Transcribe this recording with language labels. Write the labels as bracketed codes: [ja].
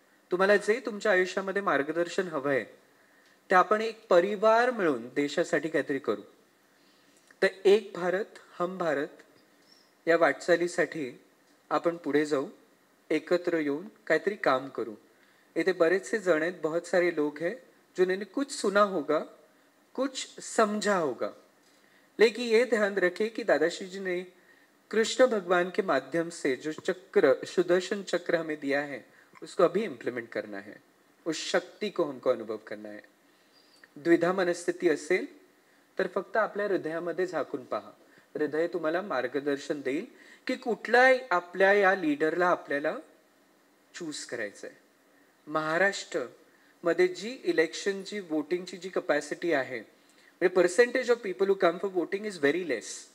[mr] तुम्हाला जे तुमच्या आयुष्यामध्ये मार्गदर्शन हवंय ते आपण एक परिवार मिळून देशासाठी काहीतरी करू. तर एक भारत हम भारत या वाटचालीसाठी आपण पुढे जाऊ, एकत्र येऊन काहीतरी काम करू. इथे बरेचसे जण आहेत, [hi] बहुत सारे लोग हैं जिन्होंने कुछ सुना होगा, कुछ समझा होगा, लेकिन ये ध्यान रखें कि दादाश्री जी ने कृष्ण भगवान के माध्यम से जो चक्र, सुदर्शन चक्र हमें दिया है, उसको अभी इम्प्लीमेंट करना है. उस शक्ति को हमको अनुभव करना है. [mr] द्विधा मनस्थिती असेल तर फक्त आपल्या हृदयामध्ये झाकून पहा. हृदय तुम्हाला मार्गदर्शन देईल की कुठल्या आपल्या या लीडरला आपल्याला चूज करायचंय. महाराष्ट्र मध्ये जी इलेक्शनची वोटिंगची जी कपॅसिटी आहे, म्हणजे [en] Percentage of people who come for voting is very less.